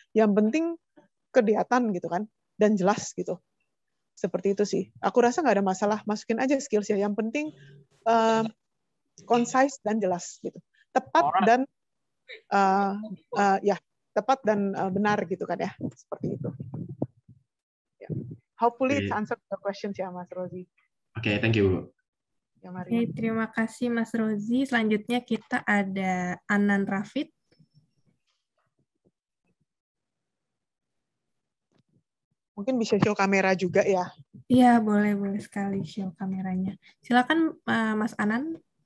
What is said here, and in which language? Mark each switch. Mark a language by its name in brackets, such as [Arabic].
[Indonesian] Yang penting kelihatan gitu kan, dan jelas gitu. Seperti itu sih. Aku rasa nggak ada masalah, masukin aja skillsnya. Yang penting concise dan jelas gitu. Tepat dan ya tepat dan benar gitu kan ya. Seperti itu. Ya. [English] Hopefully it's answer the questions [Indonesian] ya [English] Mas Rozi. Oke, thank you Bu. [Indonesian] Ya, mari. Oke, terima kasih Mas Rozi. Selanjutnya kita ada Anan Rafid. Mungkin bisa show kamera juga ya. Iya, boleh sekali show kameranya. Silakan Mas Anan.